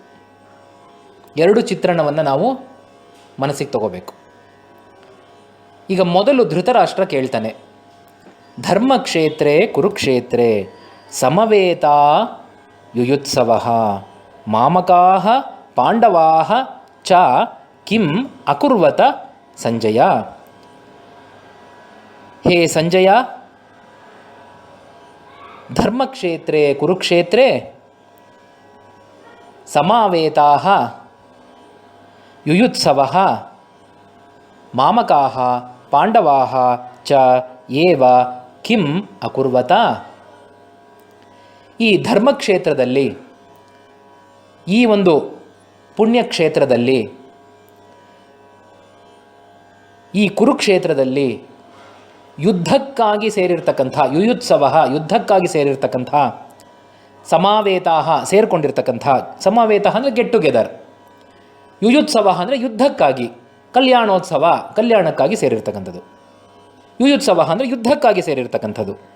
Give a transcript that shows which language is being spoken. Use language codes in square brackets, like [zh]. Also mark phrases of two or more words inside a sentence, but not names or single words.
[kn] ಎರಡು ಚಿತ್ರಣವನ್ನು ನಾವು ಮನಸ್ಸಿಗೆ ತಗೋಬೇಕು. ಈಗ ಮೊದಲು ಧೃತರಾಷ್ಟ್ರ ಕೇಳ್ತಾನೆ, [sa] ಧರ್ಮಕ್ಷೇತ್ರೇ ಕುರುಕ್ಷೇತ್ರೇ ಸಮವೇತಾ ಯುಯುತ್ಸವ ಮಾಮಕಾಃ ಪಾಂಡವಾಃ ಚ ಕಿಂ ಅಕುರ್ವತ ಸಂಜಯ. ಹೇ ಸಂಜಯ, ಧರ್ಮಕ್ಷೇತ್ರೇ ಕುರುಕ್ಷೇತ್ರೇ ಸಮಾವೇತಾಃ ಯುಯುತ್ಸವಃ ಮಾಮಕಾಃ ಪಾಂಡವಾಃ ಚ ಏವ ಕಿಂ ಅಕುರ್ವತ. [kn] ಈ ಧರ್ಮಕ್ಷೇತ್ರದಲ್ಲಿ, ಈ ಒಂದು ಪುಣ್ಯಕ್ಷೇತ್ರದಲ್ಲಿ, ಈ ಕುರುಕ್ಷೇತ್ರದಲ್ಲಿ ಯುದ್ಧಕ್ಕಾಗಿ ಸೇರಿರ್ತಕ್ಕಂಥ ಯುಯುತ್ಸವ, ಯುದ್ಧಕ್ಕಾಗಿ ಸೇರಿರ್ತಕ್ಕಂಥ ಸಮಾವೇತಾಹ, ಸೇರಿಕೊಂಡಿರ್ತಕ್ಕಂಥ, ಸಮಾವೇತ ಅಂದರೆ [en] get together, [kn] ಯುಯುತ್ಸವ ಅಂದರೆ ಯುದ್ಧಕ್ಕಾಗಿ, ಕಲ್ಯಾಣೋತ್ಸವ ಕಲ್ಯಾಣಕ್ಕಾಗಿ ಸೇರಿರ್ತಕ್ಕಂಥದ್ದು, ಯುಯುತ್ಸವ ಅಂದರೆ ಯುದ್ಧಕ್ಕಾಗಿ ಸೇರಿರ್ತಕ್ಕಂಥದ್ದು.